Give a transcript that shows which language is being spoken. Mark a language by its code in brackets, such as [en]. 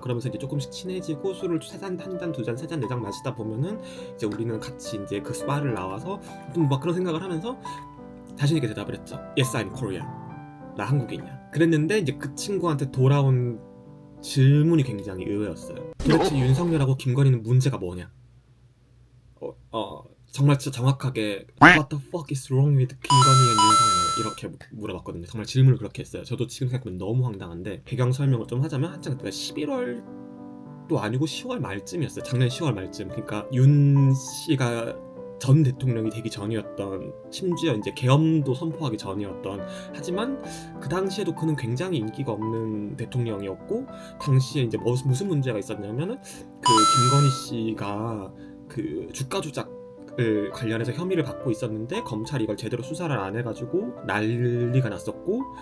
[ko] 그러면서 이제 조금씩 친해지고 술을 한 잔, 두 잔, 세 잔, 네 잔 마시다 보면은 이제 우리는 같이 이제 그 바를 나와서 좀 막 그런 생각을 하면서 자신 있게 대답을 했죠. [en] Yes, I'm Korean. [ko] 나 한국인이야. 그랬는데 이제 그 친구한테 돌아온 질문이 굉장히 의외였어요. 도대체 윤석열하고 김건희는 문제가 뭐냐? 정말 진짜 정확하게 [en] What the fuck is wrong with 김건희 and 윤석열? [ko] 이렇게 물어봤거든요. 정말 질문을 그렇게 했어요. 저도 지금 생각하면 너무 황당한데 배경 설명을 좀 하자면 한창 그때가 11월도 아니고 10월 말쯤이었어요. 작년 10월 말쯤. 그러니까 윤 씨가 전 대통령이 되기 전이었던, 심지어 이제 계엄도 선포하기 전이었던, 하지만 그 당시에도 그는 굉장히 인기가 없는 대통령이었고, 당시에 이제 무슨 문제가 있었냐면은 그 김건희 씨가 그 주가 조작을 관련해서 혐의를 받고 있었는데 검찰이 이걸 제대로 수사를 안 해가지고 난리가 났었고,